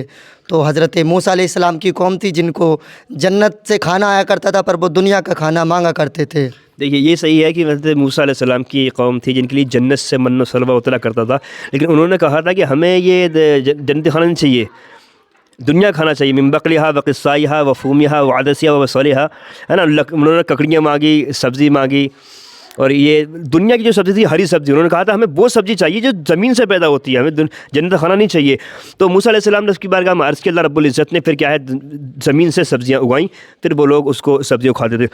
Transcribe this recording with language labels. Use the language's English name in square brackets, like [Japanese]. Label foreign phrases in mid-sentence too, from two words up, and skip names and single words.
[Urdu] تو حضرت موسیٰ علیہ السلام کی قوم تھی جن کو جنت سے کھانا آیا کرتا تھا، پر وہ دنیا کا کھانا مانگا کرتے تھے۔ دیکھیے، یہ صحیح ہے کہ حضرت موسیٰ علیہ السلام کی قوم تھی جن کے لیے جنت سے من و سلوہ اترا کرتا تھا، لیکن انہوں نے کہا تھا کہ ہمیں یہ جنتی کھانا نہیں چاہیے، دنیا کھانا چاہیے، [Arabic] من بقلیہا و قصائیہا و فومیہا و عدسیہا و بصلیہا، [Urdu] ہے نا۔ انہوں نے ککڑیاں مانگی، سبزی مانگی، اور یہ دنیا کی جو سبزی تھی ہری سبزی، انہوں نے کہا تھا ہمیں وہ سبزی چاہیے جو زمین سے پیدا ہوتی ہے، ہمیں جنت کھانا نہیں چاہیے۔ تو موسیٰ علیہ السلام نے اس کی بارگاہ میں عرض کیا، اللہ رب العزت نے پھر کیا ہے زمین سے سبزیاں اگائیں، پھر وہ لوگ اس کو سبزیوں کھاتے تھے۔